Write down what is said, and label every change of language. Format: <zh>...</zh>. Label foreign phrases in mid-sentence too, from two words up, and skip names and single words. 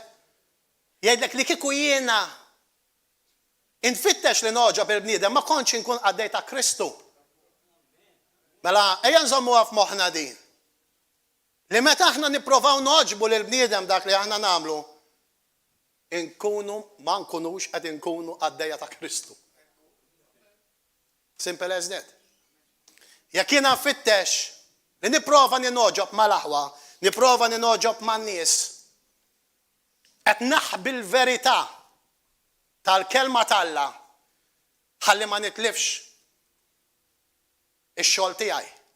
<mt>Jgħidlek li kieku jiena infittex li noġob il-bniedem ma kontx inkun għaddej ta' Kristu. Mela ejja nżommuha f'moħħna din. Li meta aħna nipprovaw noġbu lil bniedem dak li aħna nagħmlu, ma nkunux qed inkunu għaddejja ta' Kristu.</mt> <en>Simple as that.</en> <mt>Jekk jiena nfittex li nipprova ninoġob mal-aħwa, nipprova ninoġob man-nies, qed naħbi l-verità tal-kelma talla ħalli ma nitlifx ix-xogħol tiegħi.</mt>